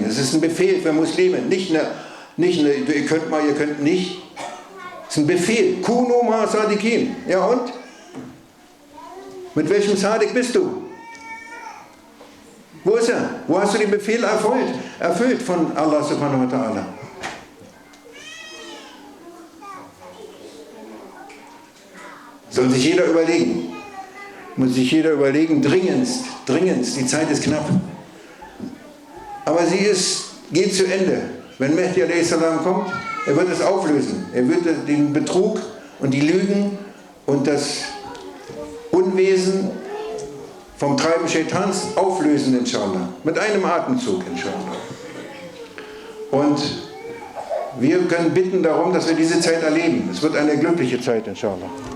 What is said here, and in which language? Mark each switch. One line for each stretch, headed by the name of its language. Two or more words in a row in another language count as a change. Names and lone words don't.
German: Es ist ein Befehl für Muslime, nicht eine, ihr könnt mal, ihr könnt nicht. Es ist ein Befehl,
Arabic: كونوا مع الصادقين.
German: Ja und? Mit welchem Sadik bist du? Wo ist er? Wo hast du den Befehl erfüllt von Allah
Arabic: سبحانه وتعالى?
German: Soll sich jeder überlegen. Muss sich jeder überlegen, dringendst, die Zeit ist knapp. Aber sie geht zu Ende. Wenn Mehdi a.s. kommt, er wird es auflösen. Er wird den Betrug und die Lügen und das Unwesen vom Treiben Shaitans auflösen, inshallah. Mit einem Atemzug, inshallah. Und wir können bitten darum, dass wir diese Zeit erleben. Es wird eine glückliche Zeit, inshallah.